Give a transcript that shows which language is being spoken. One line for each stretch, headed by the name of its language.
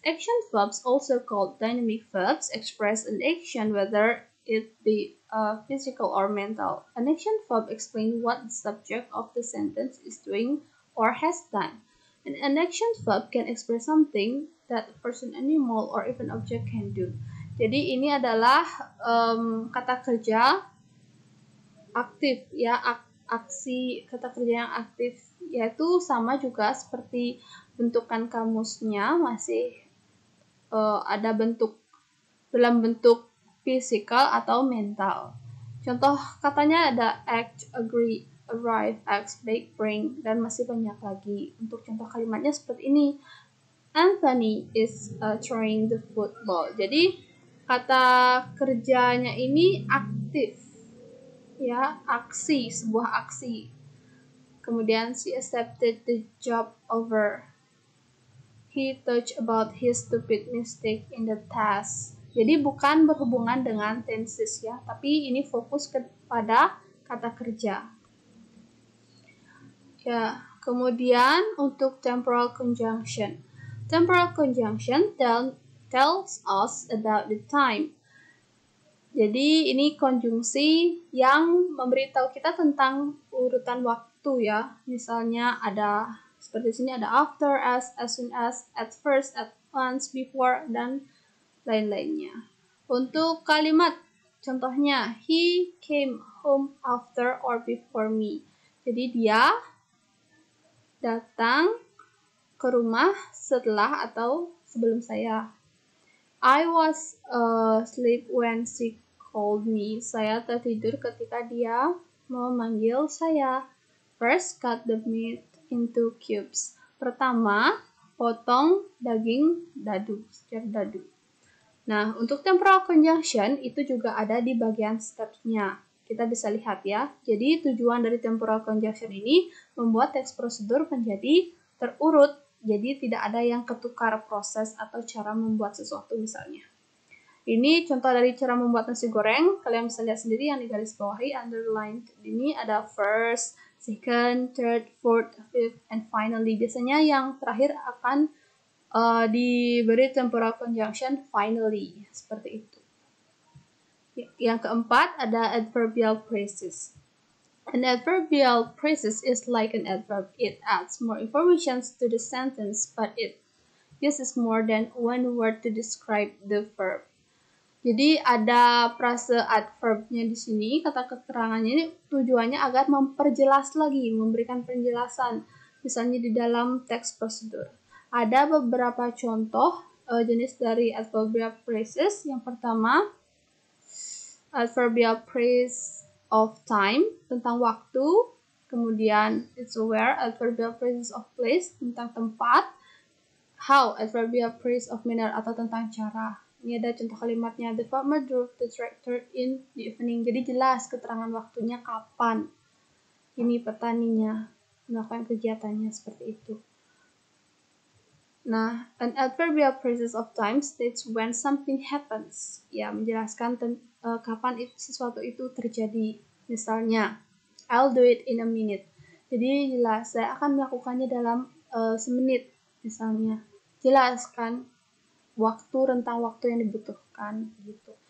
English: Action verbs, also called dynamic verbs, express an action whether it be physical or mental. An action verb explains what the subject of the sentence is doing or has done. And an action verb can express something that a person, animal, or even object can do.
Indonesian: Jadi ini adalah kata kerja aktif ya, aksi kata kerja yang aktif, yaitu sama juga seperti bentukan kamusnya, masih ada bentuk dalam bentuk physical atau mental. Contoh katanya ada act, agree, arrive, ask, bake, bring, dan masih banyak lagi. Untuk contoh kalimatnya seperti ini.
English: Anthony is throwing the football.
Indonesian: Jadi kata kerjanya ini aktif. Ya, aksi, sebuah aksi.
English: Kemudian she accepted the job over. He touched about his stupid mistake in the task.
Indonesian: Jadi bukan berhubungan dengan tenses ya, tapi ini fokus kepada kata kerja. Ya, kemudian untuk temporal conjunction.
English: Temporal conjunction tells us about the time.
Indonesian: Jadi ini konjungsi yang memberitahu kita tentang urutan waktu ya. Misalnya ada seperti sini ada after, as soon as, at first, at once, before, dan lain-lainnya. Untuk kalimat contohnya
English: he came home after or before me.
Indonesian: Jadi dia datang ke rumah setelah atau sebelum saya.
English: I was asleep when she called me.
Indonesian: Saya tertidur ketika dia memanggil saya.
English: First, cut the meat into cubes.
Indonesian: Pertama, potong daging dadu, secara dadu. Nah, untuk temporal conjunction itu juga ada di bagian stepnya. Kita bisa lihat ya. Jadi tujuan dari temporal conjunction ini membuat teks prosedur menjadi terurut. Jadi tidak ada yang ketukar proses atau cara membuat sesuatu misalnya. Ini contoh dari cara membuat nasi goreng. Kalian bisa lihat sendiri yang digaris bawahi, underline. Ini ada first, second, third, fourth, fifth, and finally. Biasanya yang terakhir akan diberi temporal conjunction finally, seperti itu. Yang keempat ada adverbial phrases.
English: An adverbial phrase is like an adverb. It adds more information to the sentence, but it uses more than one word to describe the verb.
Indonesian: Jadi ada frase adverbnya di sini, kata keterangannya ini tujuannya agar memperjelas lagi, memberikan penjelasan. Misalnya di dalam text prosedur. Ada beberapa contoh jenis dari adverbial phrases. Yang pertama, adverbial phrase of time, tentang waktu. Kemudian,
English: it's where,
Indonesian: adverbial phrases of place, tentang tempat. How, adverbial phrase of manner, atau tentang cara. Ini ada contoh kalimatnya. The farmer drove the tractor in the evening. Jadi jelas keterangan waktunya kapan. Ini petaninya melakukan kegiatannya seperti itu.
English: Nah, an adverbial phrases of time states when something happens.
Indonesian: Ya, menjelaskan kapan sesuatu itu terjadi. Misalnya,
English: I'll do it in a minute.
Indonesian: Jadi jelas, saya akan melakukannya dalam semenit. Misalnya, jelaskan rentang waktu yang dibutuhkan. Gitu.